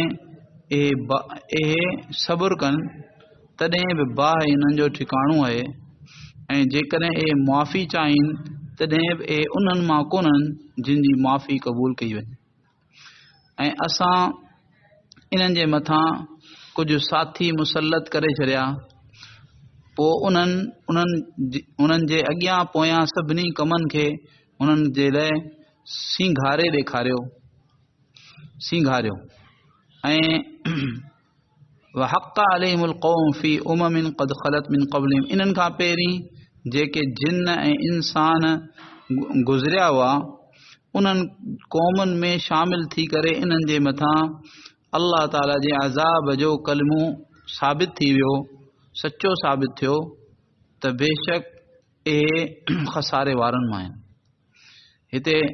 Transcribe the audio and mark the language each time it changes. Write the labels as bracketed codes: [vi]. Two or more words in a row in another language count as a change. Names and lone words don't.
[sd] इहे सब्र कनि तॾहिं बि बाह इन्हनि जो ठिकाणो आहे ऐं जेकॾहिं इहे मुआफ़ी चाहिनि तॾहिं बि इहे उन्हनि मां कोन्हनि जिन जी मुआफ़ी क़बूल कई वञे ऐं असां इन्हनि जे मथां कुझु साथी मुसलत करे छॾिया पोइ उन्हनि जे अॻियां पोयां सभिनी कमनि खे उन्हनि जे लाइ [ar] सींघारियो ऐं وحق عليهم القول في أمم قد خلت من قبلهم इन्हनि [sd] खां पहिरीं जेके जिन ऐं इंसान गुज़रिया हुआ उन्हनि क़ौमुनि में शामिल थी करे इन्हनि जे मथां अल्लाह ताला जे अज़ाब जो कलमो साबित थी वियो सचो साबित थियो त बेशक इहे खसारे वारनि मां आहिनि हिते